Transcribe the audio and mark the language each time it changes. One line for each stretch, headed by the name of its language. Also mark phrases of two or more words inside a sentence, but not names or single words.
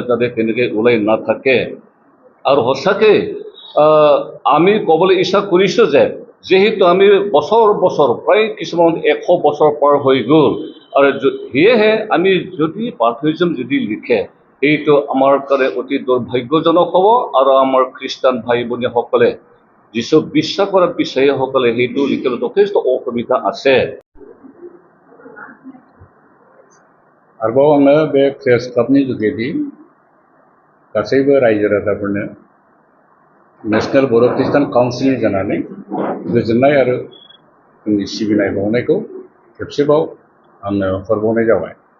Assamese: যাতে তেনেকৈ ওলাই নাথাকে আৰু সঁচাকৈ আমি ক'বলৈ ইচ্ছা কৰিছোঁ যে যেহেতু আমি বছৰ প্ৰায় কিছুমান 100 বছৰ পাৰ হৈ গ'ল আৰু সেয়েহে আমি যদি পাৰ্থিজম যদি লিখে এইটো আমাৰ কাৰণে অতি দুৰ্ভাগ্যজনক হ'ব আৰু আমাৰ খ্ৰীষ্টান ভাই ভনীসকলে যিছু বিশ্বাস কৰা বিশ্বাসীসকলে সেইটো লিখিবলৈ যথেষ্ট অসুবিধা আছে
Bodo: आरोबाव आङो बे
English: press club
Bodo: जुगेदि गासैबो रायजो राजाफोरनो नेशनेल बर' ख्रिस्टान काउन्सिलनि जानानै गोजोननाय आरो जोंनि सिबिनाय बावनायखौ खेबसेबाव आङो हरबावनाय जाबाय